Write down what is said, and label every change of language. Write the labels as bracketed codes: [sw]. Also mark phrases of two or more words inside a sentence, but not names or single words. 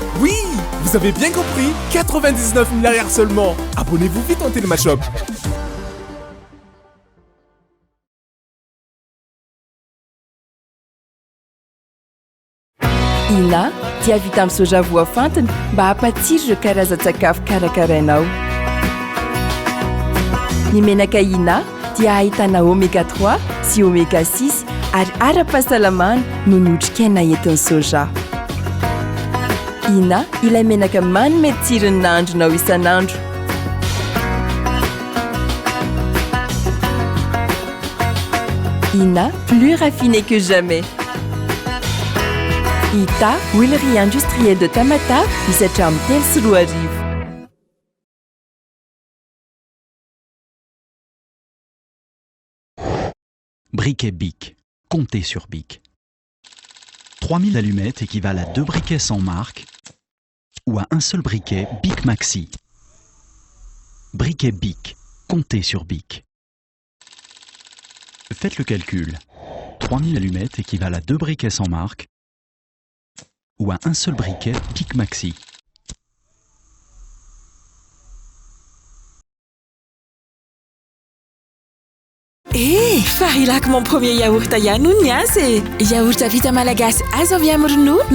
[fr] Oui, vous avez bien compris, 99 000 seulement. Abonnez-vous vite en Télémashop. [mg] Ina dia vita amin'ny soja voafantina mba hampatsiro ireo karazan-tsakafo karakarainao. Ny menaka Ina dia ahitana oméga 3 sy oméga 6 ary ara-pahasalamana no ny otrikaina entin'ny soja. Ina ilay menaka manome tsirony nahandronao isan'andro. Ina, [fr] plus raffiné que jamais. Ita, huilerie industrielle de Tamata, [mg] misy hatramin'ny 3 sy 4 arivo. [fr] Briquet Bic. Comptez sur Bic. 3000 allumettes équivalent à 2 briquets sans marque ou à un seul briquet Bic Maxi. Briquet Bic, comptez sur Bic. Faites le calcul. 3000 allumettes équivalent à 2 briquets sans marque ou à un seul briquet Bic Maxi. [mg] Fahilako [fr] mon premier yaourt [mg] ihany hono ny azy yaourt vita malagasy azo avy amin'ny ronono